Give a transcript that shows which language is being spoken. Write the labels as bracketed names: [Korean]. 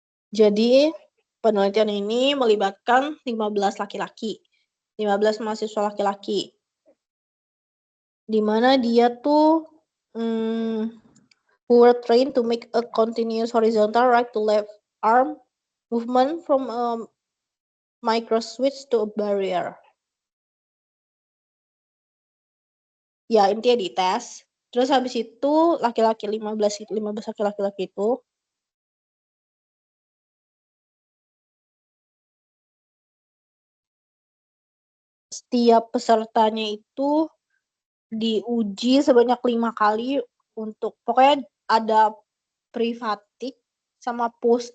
[Indonesian] Jadi penelitian ini melibatkan 15 laki-laki. 15 mahasiswa laki-laki. Di mana dia tuh [English] who were trained to make a continuous horizontal right to left arm movement from a micro switch to a barrier. [Indonesian] Ya, intinya dites. Terus habis itu laki-laki 15 laki-laki itu setiap pesertanya itu diuji sebanyak 5 kali untuk pokoknya ada privatik sama post.